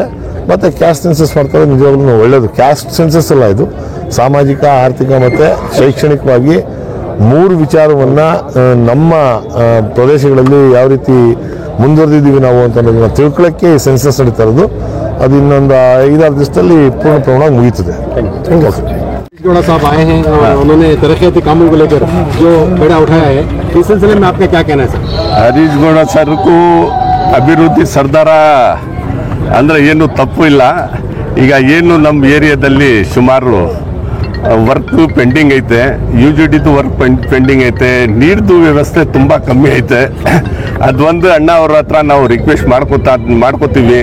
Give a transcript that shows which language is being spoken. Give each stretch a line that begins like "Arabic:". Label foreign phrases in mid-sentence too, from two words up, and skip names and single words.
Kannada: ಮತ್ತು
English: caste census
Kannada: ಮಾಡ್ತಾರೆ, ನಿಜವಾಗ್ಲೂ ಒಳ್ಳೆಯದು.
English: caste census
Kannada: ಅಲ್ಲ, ಇದು ಸಾಮಾಜಿಕ, ಆರ್ಥಿಕ ಮತ್ತು ಶೈಕ್ಷಣಿಕವಾಗಿ 3 ವಿಚಾರವನ್ನು ನಮ್ಮ ಪ್ರದೇಶಗಳಲ್ಲಿ ಯಾವ ರೀತಿ ಮುಂದುವರೆದಿದ್ದೀವಿ ನಾವು ಅಂತ ಅನ್ನೋದನ್ನ ತಿಳ್ಕೊಳ್ಳೋಕ್ಕೆ ಈ ಸೆನ್ಸಸ್ ನಡೀತಾ ಇರೋದು. ಅದು ಇನ್ನೊಂದು 5-6 ದಿವಸದಲ್ಲಿ ಪೂರ್ಣ ಪ್ರಮಾಣ ಮುಗೀತದೆ.
Hindi: गौड़ा साहब आए हैं और उन्होंने तरक्याती कामों को लेकर जो बेड़ा उठाया है, इस सिलसिले में आपका क्या कहना है सर?
Kannada: ಹರೀಶ್ ಗೌಡ ಸರ್ಗೂ ಅಭಿವೃದ್ಧಿ ಸರ್ದಾರ ಅಂದರೆ ಏನು ತಪ್ಪು ಇಲ್ಲ. ಈಗ ಏನು ನಮ್ಮ ಏರಿಯಾದಲ್ಲಿ ಸುಮಾರು
English: work pending
Kannada: ಐತೆ, UGDದು
English: work pending
Kannada: ಐತೆ, ನೀರ್ದು ವ್ಯವಸ್ಥೆ ತುಂಬ ಕಮ್ಮಿ ಐತೆ. ಅದೊಂದು ಅಣ್ಣ ಅವ್ರ ಹತ್ರ ನಾವು ರಿಕ್ವೆಸ್ಟ್ ಮಾಡ್ಕೋತೀವಿ.